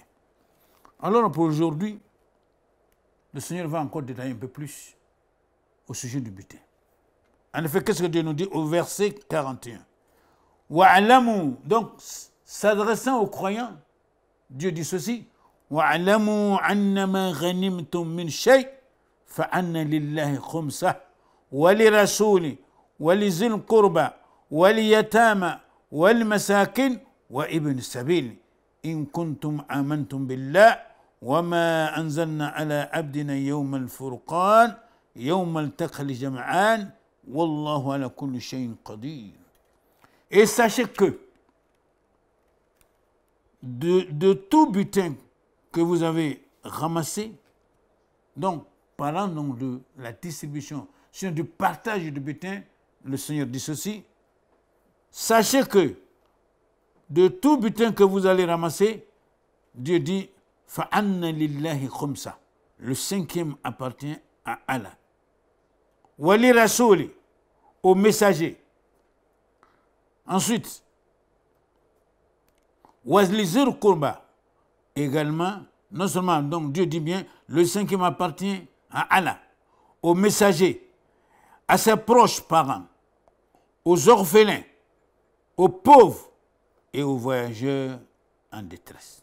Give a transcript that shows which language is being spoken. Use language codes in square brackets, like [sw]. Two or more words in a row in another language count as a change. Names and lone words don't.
[fr] Alors pour aujourd'hui, le Seigneur va encore détailler un peu plus au sujet du butin. En effet, qu'est-ce que Dieu nous dit au verset 41? Wa'alamu, donc s'adressant aux croyants, Dieu dit ceci: [ar] واعلموا أنما غنمتم من شيء فأن لله خمسه وللرسول ولذي القربى واليتامى والمساكين وابن السبيل إن كنتم آمنتم بالله وما أنزلنا على عبدنا يوم الفرقان يوم التقى الجمعان والله على كل شيء قدير. [fr] Et sachez que de tout butin que vous avez ramassé, donc parlant donc de la distribution, sur du partage du butin, le Seigneur dit ceci: sachez que de tout butin que vous allez ramasser, Dieu dit [ar] فأن لله خمسه, [fr] le cinquième appartient à Allah. [ar] وللرسول, [fr] au messager. Ensuite, [ar] ولذي القربى, [fr] également, non seulement, donc Dieu dit bien, le cinquième appartient à Allah, au messager, à ses proches parents, aux orphelins, aux pauvres et aux voyageurs en détresse.